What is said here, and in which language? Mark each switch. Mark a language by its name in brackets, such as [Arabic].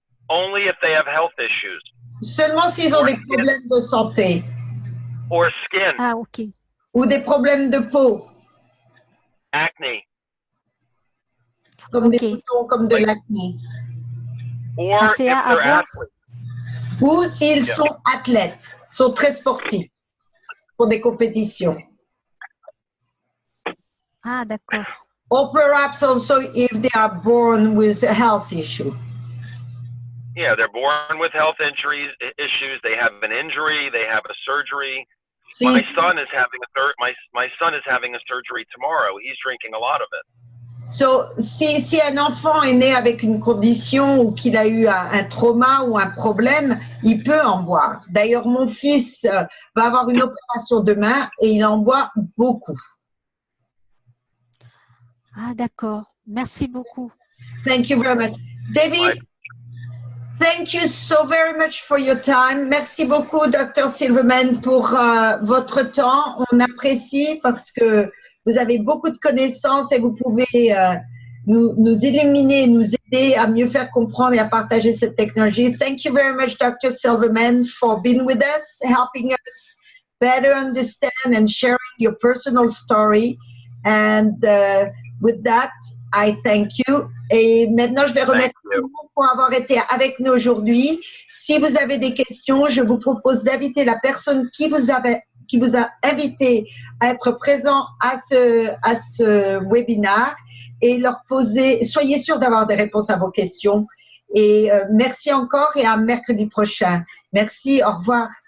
[English] only if they have health issues. [French] Seulement s'ils ont des problèmes de santé. [English] Or skin. [French] Ah, ok. Ou des problèmes de peau. [English] Acne. [French] Comme des boutons, comme de l'acné. [English] Or if they're athletes. [French] Ou s'ils sont athlètes, sont très sportifs pour des compétitions. Ah, d'accord. [English] Or perhaps also if they are born with a health issue. Yeah, they're born with health issues. They have an injury. They have a surgery. My son is having a surgery tomorrow. He's drinking a lot of it. [French] So, si un enfant est né avec une condition ou qu'il a eu un trauma ou un problème, il peut en boire. D'ailleurs, mon fils va avoir une opération demain et il en boit beaucoup. Ah, d'accord. Merci beaucoup. [English] Thank you very much. David, thank you so very much for your time. [French] Merci beaucoup, Dr. Silverman, pour votre temps. On apprécie parce que vous avez beaucoup de connaissances et vous pouvez nous illuminer, nous aider à mieux faire comprendre et à partager cette technologie. [English] Thank you very much, Dr. Silverman, for being with us, helping us better understand and sharing your personal story. And with that, I thank you. [French] Et maintenant, je vais remercier tout le monde pour avoir été avec nous aujourd'hui. Si vous avez des questions, je vous propose d'inviter la personne qui vous a invité à être présent à ce webinaire et leur poser, soyez sûr d'avoir des réponses à vos questions. Et merci encore et à mercredi prochain. Merci, au revoir.